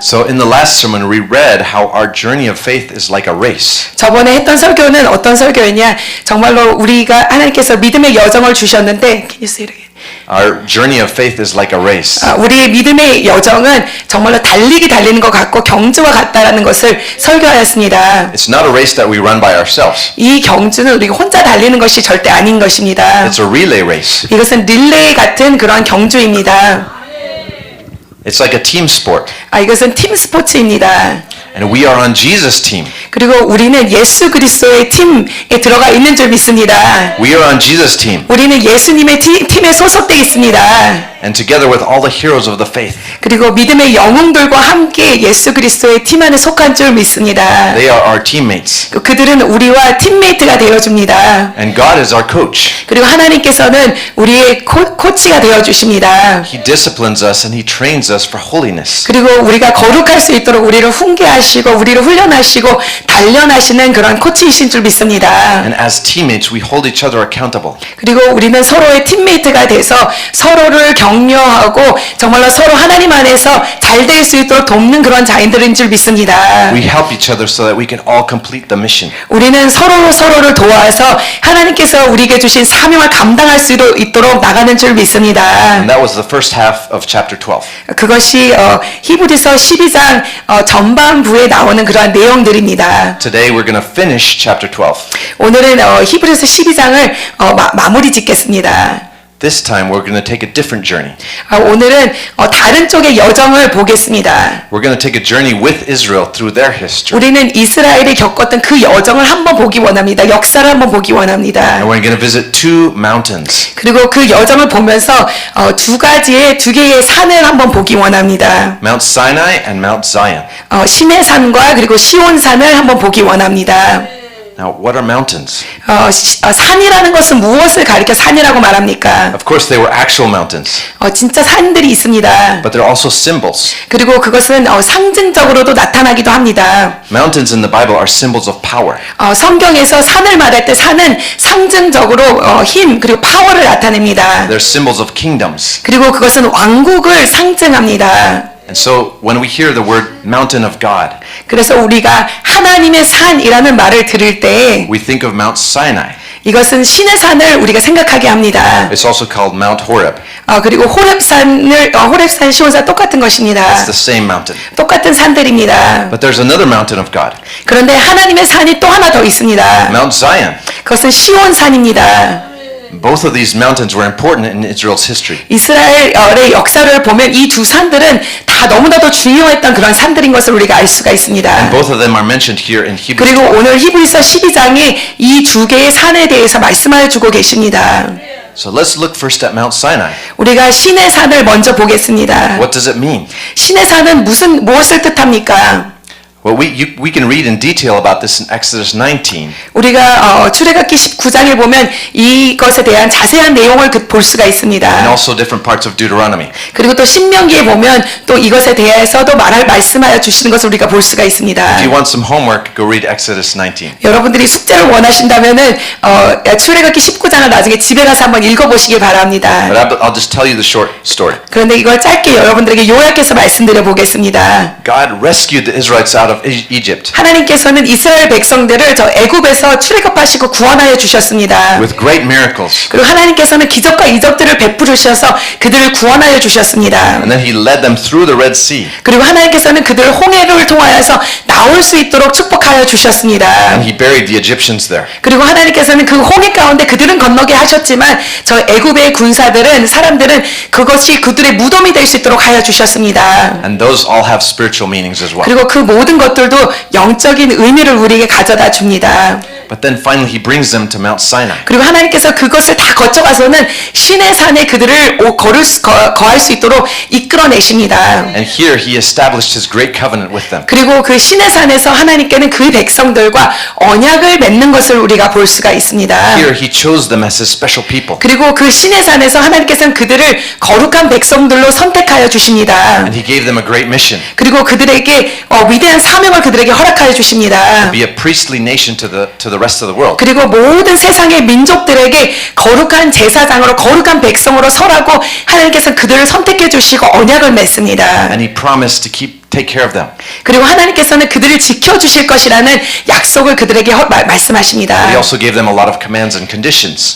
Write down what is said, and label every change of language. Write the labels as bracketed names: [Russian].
[English] So in the last sermon, we read how our journey of faith is like a race. [Korean] 저번에 했던 설교는 어떤 설교였냐? 정말로 우리가 하나님께서 믿음의 여정을 주셨는데, [English] can you say it again? Our journey of faith is like a race. [Korean] 우리의 믿음의 여정은 정말로 달리는 것 같고 경주와 같다라는 것을 설교하였습니다. [English] It's not a race that we run by ourselves. [Korean] 이 경주는 우리가 혼자 달리는 것이 절대 아닌 것입니다. [English] It's a relay race. [Korean] 이것은 릴레이 같은 그러한 경주입니다. [English] It's like a team sport. [Korean] 이것은 팀 스포츠입니다. [English] And we are on Jesus' team. [Korean] 그리고 우리는 예수 그리스도의 팀에 들어가 있는 줄 믿습니다. [English] We are on Jesus' team. [Korean] 우리는 예수님의 팀에 소속되어 있습니다. [English] And together with all the heroes of the faith. [Korean] 그리고 믿음의 영웅들과 함께 예수 그리스도의 팀 안에 속한 줄 믿습니다. [English] They are our teammates. [Korean] 그들은 우리와 팀메이트가 되어줍니다. [English] And God is our coach. [Korean] 그리고 하나님께서는 우리의 코치가 되어주십니다. [English] He disciplines us and He trains us for holiness. [Korean] 그리고 우리가 거룩할 수 있도록 우리를 훈계하시고 우리를 훈련하시고 단련하시는 그런 코치이신 줄 믿습니다. [English] And as teammates, we hold each other accountable. [Korean] 그리고 우리는 서로의 팀메이트가 돼서 서로를 격려하고 정말로 서로 하나님 안에서 잘 될 수 있도록 돕는 그런 자인들인 줄 믿습니다. [English] We help each other so that we can all complete the mission. [Korean] 우리는 서로를 도와서 하나님께서 우리에게 주신 사명을 감당할 수 있도록 나가는 줄 믿습니다. [English] And that was the first half of chapter 12. [Korean] 그것이 히브리서 12장 전반부에 나오는 그러한 내용들입니다. [English] Today we're going to finish chapter 12. [Korean] 오늘은 히브리서 12장을 마무리 짓겠습니다. [English] This time we're going to take a different journey. [Korean] 오늘은 다른 쪽의 여정을 보겠습니다. [English] We're going to take a journey with Israel through their history. [Korean] 우리는 이스라엘이 겪었던 그 여정을 한번 보기 원합니다. 역사를 한번 보기 원합니다. [English] And we're going to visit two mountains. [Korean] 그리고 그 여정을 보면서 두 개의 산을 한번 보기 원합니다. [English] Mount Sinai and Mount Zion. [Korean] 시내 산과 그리고 시온 산을 한번 보기 원합니다. [English] Now, what are mountains? [Korean] 산이라는 것은 무엇을 가리켜 산이라고 말합니까? [English] Of course, they were actual mountains, [Korean] 진짜 산들이 있습니다. [English] but they're also symbols. [Korean] 그리고 그것은 상징적으로도 나타나기도 합니다. [English] Mountains in the Bible are symbols of power. [Korean] 성경에서 산을 말할 때 산은 상징적으로 힘 그리고 파워를 나타냅니다. [English] They're symbols of kingdoms. [Korean] 그리고 그것은 왕국을 상징합니다. [English] And so when we hear the word mountain of God, [Korean] 그래서 우리가 하나님의 산이라는 말을 들을 때 [English] we think of Mount Sinai. [Korean] 이것은 신의 산을 우리가 생각하게 합니다. [English] It's also called Mount Horeb. [Korean] 그리고 호렙산, 시온산 똑같은 것입니다. [English] It's the same mountain. [Korean] 똑같은 산들입니다. [English] But there's another mountain of God, [Korean] 그런데 하나님의 산이 또 하나 더 있습니다. [English] Mount Zion. [Korean] 그것은 시온산입니다. [English] Both of these mountains were important in Israel's history. [Korean] 이스라엘의 역사를 보면 이 두 산들은 다 너무나도 중요했던 그런 산들인 것을 우리가 알 수가 있습니다. [English] And both of them are mentioned here in Hebrews. [Korean] 그리고 오늘 히브리서 12장에 이 두 개의 산에 대해서 말씀하여 주고 계십니다. [English] So let's look first at Mount Sinai. [Korean] 우리가 신의 산을 먼저 보겠습니다. [English] What does it mean? [Korean] 신의 산은 무엇을 뜻합니까? [English] Well, we can read in detail about this in Exodus 19. [Korean] 우리가 출애굽기 19장에 보면 이것에 대한 자세한 내용을 볼 수가 [English] And [Korean] 있습니다. [English] also different parts of Deuteronomy. [Korean] 그리고 또 신명기에 보면 또 이것에 대해서도 말씀하여 주시는 것을 우리가 볼 수가 있습니다. [English] If you want some homework, go read Exodus 19. [Korean] 여러분들이 숙제를 원하신다면은 출애굽기 19장을 나중에 집에 가서 한번 읽어보시기 바랍니다. [English] But I'll just tell you the short story. [Korean] 그런데 이걸 짧게 여러분들에게 요약해서 말씀드려 보겠습니다. [English] God rescued the Israelites out out of Egypt [Korean] 하나님께서는 이스라엘 백성들을 저 애굽에서 출애굽하시고 구원하여 주셨습니다. [English] with great miracles. [Korean] 그리고 하나님께서는 기적과 이적들을 베푸셔서 그들을 구원하여 주셨습니다. [English] And then he led them through the Red Sea. [Korean] 그리고 하나님께서는 그들을 홍해를 통하여서 나올 수 있도록 축복하여 주셨습니다. [English] And he buried the Egyptians there. [Korean] 그리고 하나님께서는 그 홍해 가운데 그들은 건너게 하셨지만 저 애굽의 군사들은 사람들은 그것이 그들의 무덤이 될 수 있도록 하여 주셨습니다. [English] And those all have spiritual meanings as well. [Korean] 그리고 그 모든 것들도 영적인 의미를 우리에게 가져다 줍니다. [English] But then finally he brings them to Mount Sinai. [Korean] 그리고 하나님께서 그것을 다 거쳐가서는 신의 산에 그들을 거할 수 있도록 이끌어내십니다. [English] And here he established his great covenant with them. [Korean] 그리고 그 신의 산에서 하나님께는 그 백성들과 언약을 맺는 것을 우리가 볼 수가 있습니다. [English] Here he chose them as his special people. [Korean] 그리고 그 신의 산에서 하나님께서는 그들을 거룩한 백성들로 선택하여 주십니다. [English] And he gave them a great mission. [Korean] 그리고 그들에게 위대한 사명을 그들에게 허락하여 주십니다. [English] Be a priestly nation to the rest of the world. [Korean] 그리고 모든 세상의 민족들에게 거룩한 제사장으로 거룩한 백성으로 서라고 하나님께서 그들을 선택해 주시고 언약을 맺습니다. [English] And he promised to take care of them. [Korean] 그리고 하나님께서는 그들을 지켜주실 것이라는 약속을 그들에게 말씀하십니다. [English] He also gave them a lot of commands and conditions.